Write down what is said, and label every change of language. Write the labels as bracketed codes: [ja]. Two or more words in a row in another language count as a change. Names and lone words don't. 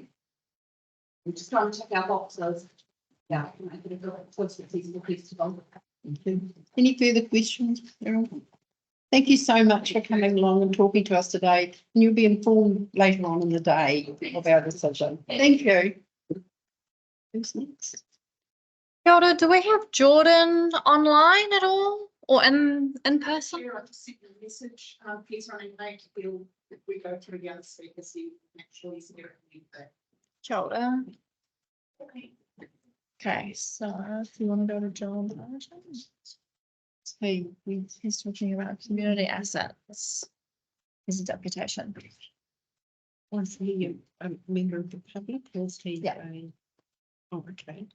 [en] We're just trying to tick our boxes. Yeah, make it a good successful festival. Thank you. Any further questions, Carol? Thank you so much for coming along and talking to us today. And you'll be informed later on in the day of our decision. Thank you. Who's next? [mi] Kia ora, [en] do we have Jordan online at all or in person? Sure, I'll just send you a message, please running late, if we go through the other speakers, you make sure he's there. [mi] Kia ora. [en] Okay, so if you want to go to John. Hey, He's talking about community assets. His deputation. was he a member of the public or was he? Yeah. Oh, okay.